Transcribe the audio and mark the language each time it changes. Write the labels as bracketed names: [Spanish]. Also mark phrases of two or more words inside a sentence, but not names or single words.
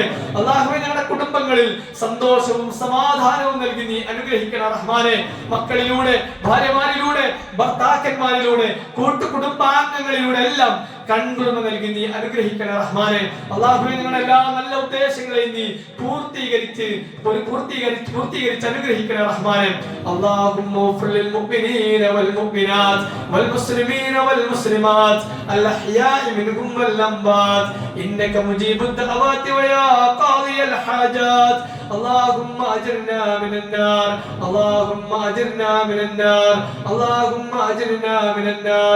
[Malayalam] അല്ലാഹുവേ ഞങ്ങളുടെ കുടുംബങ്ങളിൽ സന്തോഷവും സമാധാനവും നൽകി നീ അനുഗ്രഹിക്കണേ റഹ്മാനെ. മക്കളിലൂടെ, ഭാര്യമാരിലൂടെ, ഭർത്താക്കന്മാരിലൂടെ, കൂട്ടുകുടുംബാംഗങ്ങളിലൂടെ എല്ലാം കൺകുളിർമ നൽകി നീ അനുഗ്രഹിക്കണേ റഹ്മാനെ. അല്ലാഹുവേ ഞങ്ങളുടെ എല്ലാ നല്ല ഉദ്ദേശങ്ങളെയും നീ പൂർത്തീകരിച്ച് അനുഗ്രഹിക്കണേ റഹ്മാനെ. [Arabic] اللهم اغفر للمؤمنين والمؤمنات والمسلمين والمسلمات الأحياء منهم والأموات إنك مجيب الدعوات ويا قاضي الحاجات. اللهم أجرنا من النار، اللهم أجرنا من النار، اللهم أجرنا من النار.